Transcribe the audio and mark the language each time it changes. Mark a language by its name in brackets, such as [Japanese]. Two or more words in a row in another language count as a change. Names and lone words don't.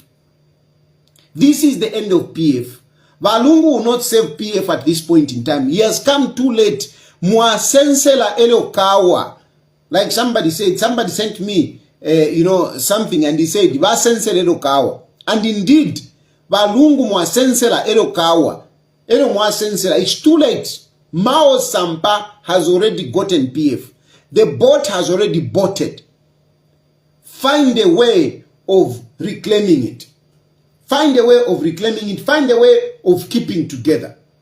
[English] This is the end of PF. Balungu will not save PF at this point in time. He has come too late. [Bemba] Mwasensela elo kawa. [English] Like somebody said, somebody sent me, something, and he said, [Bemba] Basensela elo kawa. [English] And indeed, [Bemba] Balungu mwasensela elo kawa. Elo mwasensela. [English] It's too late. Mao Sampa has already gotten PF. The boat has already boated. Find a way of reclaiming it. Find a way of reclaiming it. Find a way of keeping together.